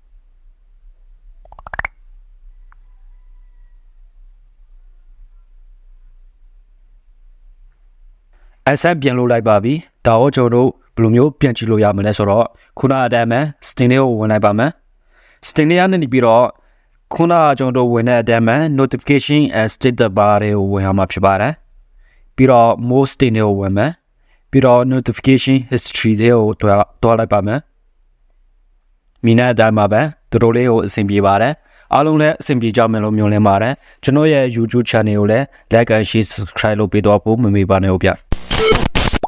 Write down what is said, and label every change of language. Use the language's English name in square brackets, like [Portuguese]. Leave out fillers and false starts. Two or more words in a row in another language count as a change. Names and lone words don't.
[Burmese] unsent ပြန်လုပ်လိုက်ပါပြီဒါကိုကျွန်တော်တို့ဘယ်လိုမျိုးပြန်ကြည့်လို့ရမလဲဆိုတော့ခုနအတိုင်းပဲ setting လေးကိုဝင်လိုက်ပါမယ် setting လေးကနေပြီးတော့ခုနကကျွန်တော်တို့ဝင်တဲ့အတိုင်းပဲ [English] notification and status bar [Burmese] တွေကိုဝင်ရမှာဖြစ်ပါတယ်ပြီးတော့ [English] most setting [Burmese] တွေကိုဝင်မယ်ပြီးတော့ [English] notification history [Burmese] တွေကိုတွားလိုက်ပါမယ်မိနစ်အတိုင်းမှာပဲတို့တို့လေးကိုအဆင်ပြေပါတယ်အားလုံးလည်းအဆင်ပြေကြမယ်လို့မျှော်လင့်ပါတယ်ကျွန်တော်ရဲ့ YouTube channel ကိုလည်း [English] like and share subscribe [Burmese] လုပ်ပေးတော့ဖို့မမေ့ပါနဲ့ဟုတ်ဗျ